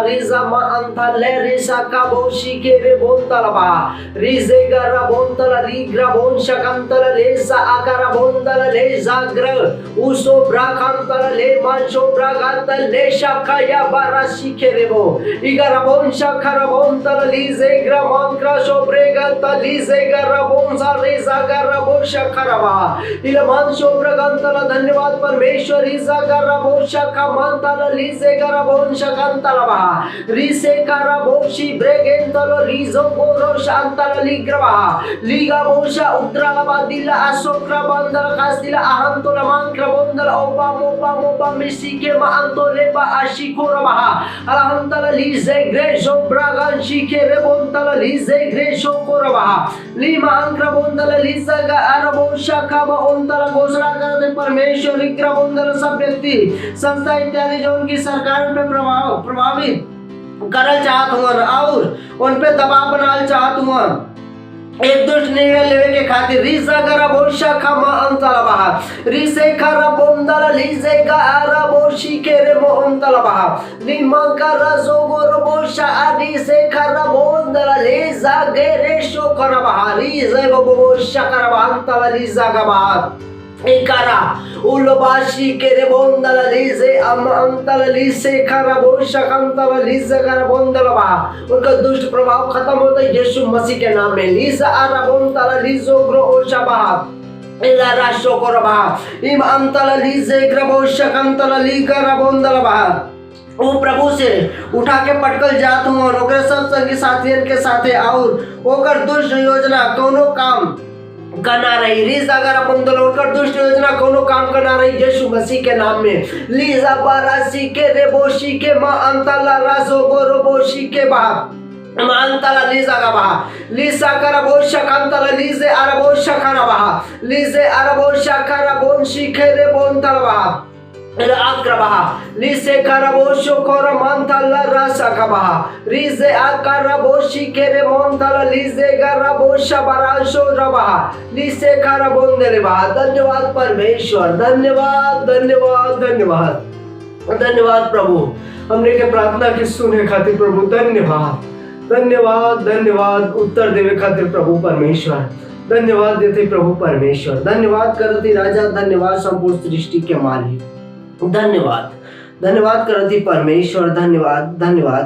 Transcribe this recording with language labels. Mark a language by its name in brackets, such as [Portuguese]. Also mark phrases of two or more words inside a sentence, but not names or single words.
[Bhojpuri] री जामा अंतल ले री साका बोशी के रे बोंतल बा री जेगा रबोंतल ली ग्रबोन शकंतल ले सा आकार बोंतल ले जाग्र उस ब्राकांतल ले मानसो ब्राकांतल ले शाखाया बाराशी केरेबो इगरबोन शाखरबोंतल लीजे ग्रामन क्रशो ब्रेगंतल लीजे गरबोन सारेजा गरबो शाखरबा इलमानसो ब्राकांतल। धन्यवाद परमेश्वर। इजा गरबो शाखमंतल लीजे गरबोन शाकांतल बा रीसे करबोशी ब्रेगंतल लीजो गोरो शांतल लिग्रबा लीगा बोशा उद्राबा दिला असोक्रा बंदल कास्तिला अहंतोला मांक्र बंदल ओबा मोबा मोबा मिसिके मा अंतोले बा आशिकोरा बहा अलहंतल लीजे ग्रेशो ब्रागन शिके रे बोंतल लीजे ग्रेशो कोरा बहा लीमा अंक्र बंदल लीजा गा अरबो शाखा बा ओंतल घोषणा करते परमेश्वर इग्र बंदल सब व्यक्ति संस्था इत्यादि जो उनकी सरकार पे प्रभावित करल चाहत हुआ और उन पे दबाव बनाल चाहत हुआ, एक दुष्ट निर्णय लेवे के खातिर रीसा गरा बोशा खमा अंतल बहा रीसे खरा बोंदल लीजे गारा बोशी के रे मोंतल बहा लीमा गरा जोगोर बोशा आदि से खरा बोंदल लीजा गेरे शो करा बहा रीजे बोशा करा अंतल लीजा गा बहा एकरा उलबाशी के रे बोंदल लीजे अंतल लीसे खरा बोशा कंतल लीजे गरा बोंदल बहा उनका दुष्ट प्रभाव खत्म होता है यीशु मसीह के नाम में। लीजा आरा बोंदल लीजो ग्रो ओशा बहा इला राशो कोरा बहा इम अंतल लीजे ग्रबोशा कंतल लीगरा बोंदल बहा वो प्रभु से उठा के पटकल जात हुआ ओकरे सब संगी साथियन के साथे और ओकर दुष्ट योजना कोनो काम करना रही। रीजा गरा बंदल ओकर दुष्ट योजना कोनो काम करना रही यीशु मसीह के नाम में। लीजा बारासी के रेबोशी के मा अंतला राजो गोरोबोशी के बा मांतला लीजा का बहा लीसा करा बोशा कांतला लीजे अरबोशा करा बहा लीजे अरबोशा करा बोनशी के रे बोंतल बहा अक्रबहा लीसे करबोशो कोर मंथल रसा कबहा रीजे अकरबोशी केरे मंथल लीजे गरबोशा बराशो रबहा लीसे करबोंदेले बहा। धन्यवाद परमेश्वर, धन्यवाद धन्यवाद धन्यवाद धन्यवाद प्रभु हमने के प्रार्थना की सुने खातिर प्रभु धन्यवाद धन्यवाद धन्यवाद उत्तर देवे खातिर प्रभु परमेश्वर धन्यवाद देते प्रभु परमेश्वर धन्यवाद करती राजा धन्यवाद संपूर्ण सृष्टि के मालिक धन्यवाद धन्यवाद करती परमेश्वर धन्यवाद धन्यवाद।